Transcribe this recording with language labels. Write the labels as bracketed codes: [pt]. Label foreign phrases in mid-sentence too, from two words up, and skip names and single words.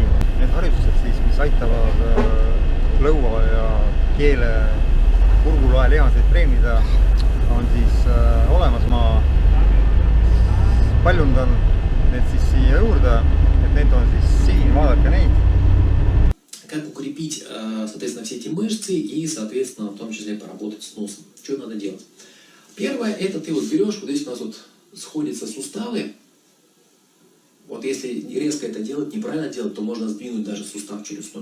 [et] Need harjutused siis, mis aitavad lõua ja keele kurgulae lihaseid treenida, on siis olemas. Ma paljundan need siis siia juurde, et need on siis siin, vaadake neid. [ru] Как укрепить, соответственно, все эти мышцы и, соответственно, в том числе поработать с носом. Что надо делать? Первое, это ты вот берешь, вот здесь у нас вот сходятся суставы. Вот если резко это делать, неправильно делать, то можно сдвинуть даже сустав челюстной.